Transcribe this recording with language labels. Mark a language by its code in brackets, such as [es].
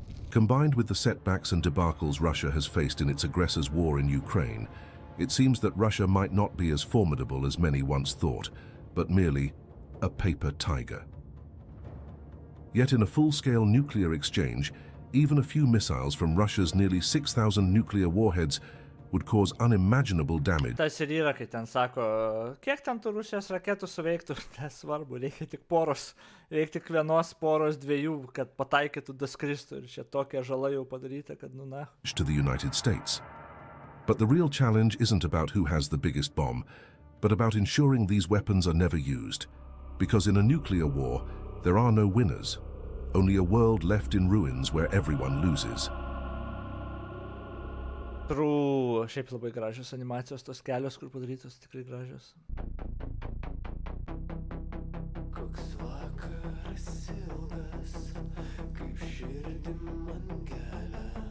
[en] Combined with the setbacks and debacles Russia has faced in its aggressor's war in Ukraine, it seems that Russia might not be as formidable as many once thought, but merely a paper tiger. Yet in a full-scale nuclear exchange, even a few missiles from Russia's nearly 6,000 nuclear warheads would cause unimaginable damage. [lt] Tas ir yra, kai ten sako, kiek ten tų Rusijos raketų suveiktų, nesvarbu, reikia tik poros, reikia tik vienos poros dviejų, kad pataikytų daskristų ir čia tokia žala jau padaryta, kad nu na. [en] To the United States. But the real challenge isn't about who has the biggest bomb, but about ensuring these weapons are never used. Because in a nuclear war, there are no winners, only a world left in ruins where everyone loses. [lt] True, šiaip labai gražios animacijos, tos kelios, kur padarytos, tikrai gražios. Koks vakaras ilgas, kaip širdį man kelia.